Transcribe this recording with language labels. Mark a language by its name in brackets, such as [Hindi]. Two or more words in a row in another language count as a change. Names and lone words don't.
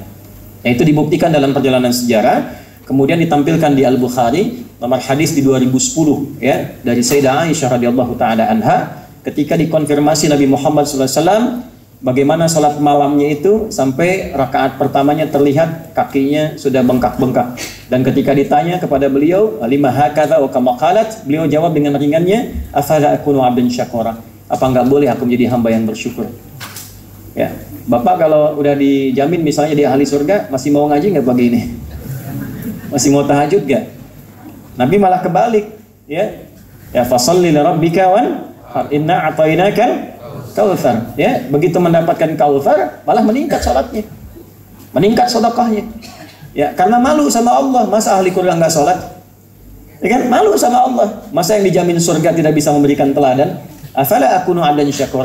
[Indonesian] Nah, itu dibuktikan dalam perjalanan sejarah. Kemudian ditampilkan di Al-Bukhari, nomor hadis di 2010, ya, dari Sayyidah Aisyah [Arabic] رضي الله تعالى عنها, [Indonesian] ketika dikonfirmasi Nabi Muhammad SAW, bagaimana salat malamnya itu sampai rakaat pertamanya terlihat kakinya sudah bengkak-bengkak. Dan ketika ditanya kepada beliau, [Arabic] لم هكذا وكما قالت, [Indonesian] beliau jawab dengan ringannya, [Arabic] أفلا أكون عبدا شكورا. [Indonesian] Apa enggak boleh aku menjadi hamba yang bersyukur? Ya, Bapak kalau udah dijamin misalnya di ahli surga, masih mau ngaji nggak pagi ini? Masih mau tahajud nggak? Nabi malah kebalik, ya. Ya [Arabic] فصل لربك وإنا أعطيناك الكوثر. [Indonesian] Ya, begitu mendapatkan kautsar malah meningkat salatnya. Meningkat sedekahnya. Ya, karena malu sama Allah. Masa ahli surga nggak salat? Ya kan, malu sama Allah. Masa yang dijamin surga tidak bisa memberikan teladan? [Arabic] أفلا أكون عبدا شكورا?